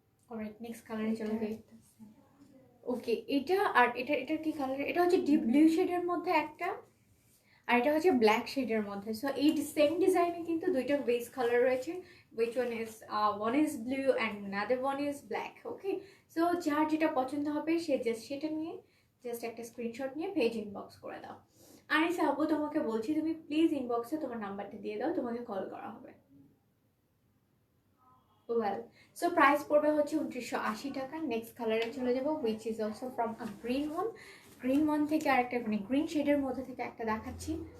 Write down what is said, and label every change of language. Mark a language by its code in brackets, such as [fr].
[bn] Alright, next কালারে চলে যাই। ওকে, এটা আর এটা কি কালার? এটা হচ্ছে ডিপ ব্লু শেডের মধ্যে একটা, আর এটা হচ্ছে ব্ল্যাক শেডের মধ্যে। সো এই সেম ডিজাইনে কিন্তু দুইটা বেস কালার রয়েছে, [en] which one is blue and another one is black. [bn] Okay, so যার যেটা পছন্দ হবে সে জাস্ট সেটা নিয়ে জাস্ট একটা স্ক্রিনশট নিয়ে পেজ ইনবক্স করে দাও। আনিসা আপু তোমাকে বলছি তুমি প্লিজ ইনবক্সে তোমার নাম্বারটা দিয়ে দাও, তোমাকে কল করা হবে। ওয়েল, সো প্রাইস পড়বে হচ্ছে 2980 টাকা। নেক্সট কালারে চলে যাবো, [en] which is also from a green one [bn] থেকে আরেকটা মানে গ্রিন শেডের মধ্যে থেকে একটা দেখাচ্ছি।